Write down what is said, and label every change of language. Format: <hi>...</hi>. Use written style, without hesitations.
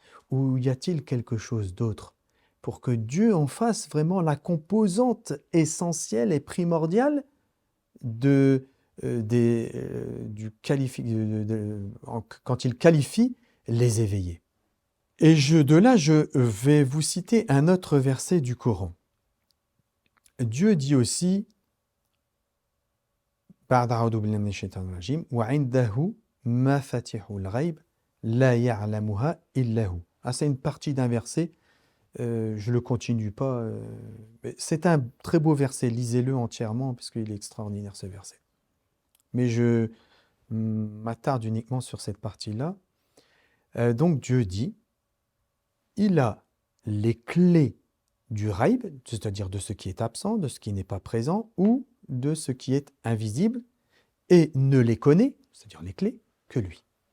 <fr>Ou y a-t-il quelque chose d'autre pour que Dieu en fasse vraiment la composante essentielle et primordiale quand il qualifie les éveillés? Et de là, je vais vous citer un autre verset du Coran. Dieu dit aussi,</fr> <ar>بعد أعوذ بالله من الشيطان الرجيم وعنده مفاتيح الغيب لا يعلمها إلا هو.</ar> <fr>C'est une partie d'un verset, je le continue pas. Mais c'est un très beau verset, lisez-le entièrement parce qu'il est extraordinaire ce verset. Mais je m'attarde uniquement sur cette partie-là. Donc Dieu dit, il a les clés du raïb, c'est-à-dire de ce qui est absent, de ce qui n'est pas présent, ou de ce qui est invisible, et ne les connaît, c'est-à-dire les clés, que lui.</fr>